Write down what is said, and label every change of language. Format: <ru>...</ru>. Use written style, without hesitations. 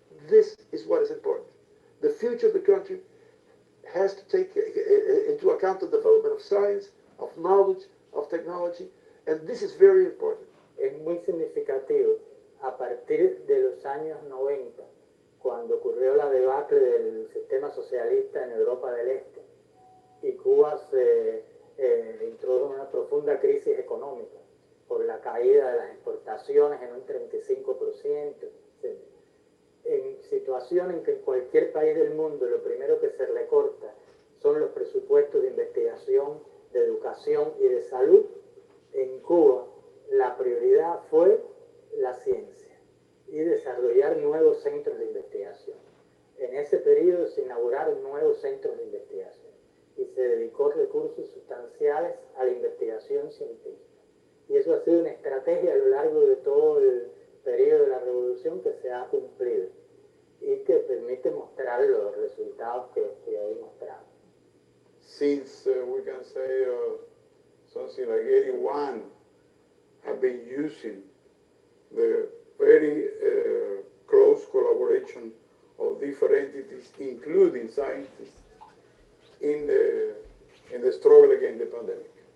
<en>This is what is important. The future of the country has to take into account the development of science, of knowledge, of technology, and this is very important.</en> <es>Es muy significativo a partir de los años 90, cuando ocurrió la debacle del sistema socialista en Europa del Este y Cuba se introdujo en una profunda crisis económica por la caída de las exportaciones en un 35%. En situación en que en cualquier país del mundo lo primero que se recorta son los presupuestos de investigación, de educación y de salud, en Cuba la prioridad fue la ciencia y desarrollar nuevos centros de investigación. En ese periodo se inauguraron nuevos centros de investigación y se dedicó recursos sustanciales a la investigación científica. Y eso ha sido una estrategia a lo largo de todo el periodo de la revolución que se ha cumplido y que permite mostrar los resultados que hoy mostramos.</es> <en>Since we can say something like 81 have been using the very close collaboration of different entities, including scientists, in the struggle against the pandemic.</en>